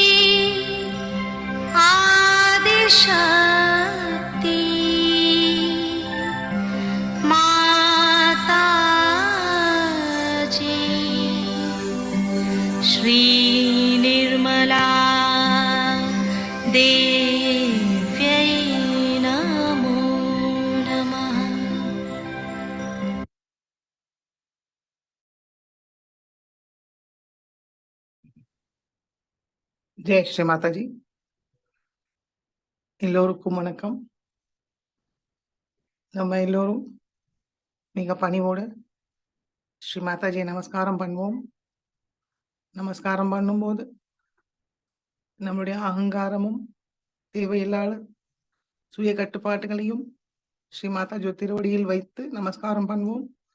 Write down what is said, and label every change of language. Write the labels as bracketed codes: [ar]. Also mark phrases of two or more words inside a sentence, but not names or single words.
[sa] आदिशक्ति माताजी श्री निर्मला देव्यै नमो नमः। [ta] ஜெய் ஸ்ரீ மாதாஜி. எல்லோருக்கும் வணக்கம். நம்ம எல்லோரும் மிக பணிவோடு ஸ்ரீ மாதாஜியை நமஸ்காரம் பண்ணுவோம். நமஸ்காரம் பண்ணும்போது நம்முடைய அகங்காரமும் தேவையில்லாத சுய கட்டுப்பாட்டுகளையும் ஸ்ரீ மாதாஜி திருவடியில் வைத்து நமஸ்காரம் பண்ணுவோம்.